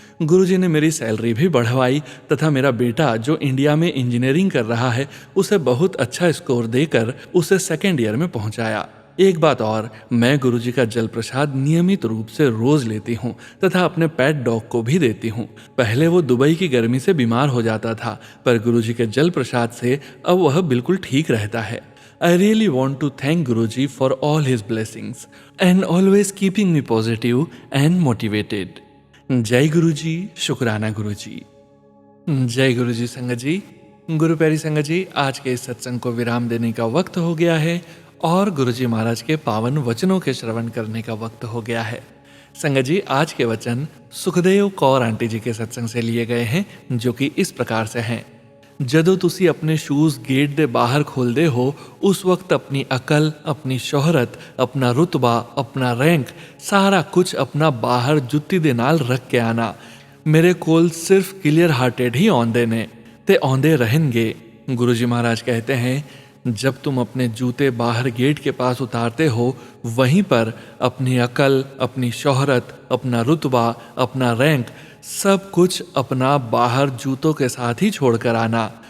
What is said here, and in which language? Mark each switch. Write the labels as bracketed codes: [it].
[hi] गुरुजी ने मेरी सैलरी भी बढ़वाई तथा मेरा बेटा जो इंडिया में इंजीनियरिंग कर रहा है उसे बहुत अच्छा स्कोर देकर उसे सेकेंड ईयर में पहुंचाया। एक बात और, मैं गुरुजी का जल प्रसाद नियमित रूप से रोज लेती हूँ तथा अपने पेट डॉग को भी देती हूँ। पहले वो दुबई की गर्मी से बीमार हो जाता था, पर गुरुजी के जल प्रसाद से अब वह बिल्कुल ठीक रहता है। [en] I really want to thank Guruji for all his blessings and always keeping me positive and motivated. [hi] जय गुरुजी, शुक्राना गुरुजी। जय गुरुजी संगत जी। गुरु प्यारी संगत जी, आज के इस सत्संग को विराम देने का वक्त हो गया है और गुरुजी महाराज के पावन वचनों के श्रवण करने का वक्त हो गया है। संगत जी, आज के वचन सुखदेव कौर आंटी जी के सत्संग से लिए गए हैं, जो कि इस प्रकार से हैं। [pa] ਜਦੋਂ ਤੁਸੀਂ ਆਪਣੇ ਸ਼ੂਜ਼ ਗੇਟ ਦੇ ਬਾਹਰ ਖੋਲਦੇ ਹੋ, ਉਸ ਵਕਤ ਆਪਣੀ ਅਕਲ, ਆਪਣੀ ਸ਼ੋਹਰਤ, ਆਪਣਾ ਰੁਤਬਾ, ਆਪਣਾ ਰੈਂਕ, ਸਾਰਾ ਕੁਝ ਆਪਣਾ ਬਾਹਰ ਜੁੱਤੀ ਦੇ ਨਾਲ ਰੱਖ ਕੇ ਆਣਾ। ਮੇਰੇ ਕੋਲ ਸਿਰਫ क्लियर हार्टेड ही आंदे ने ते आंदे रहेंगे। [hi] गुरुजी महाराज कहते हैं, जब तुम अपने जूते बाहर गेट के पास उतारते हो, वहीं पर अपनी अकल, अपनी शोहरत, अपना रुतबा, अपना रैंक, सब कुछ अपना बाहर जूतों के साथ ही छोड़कर आना।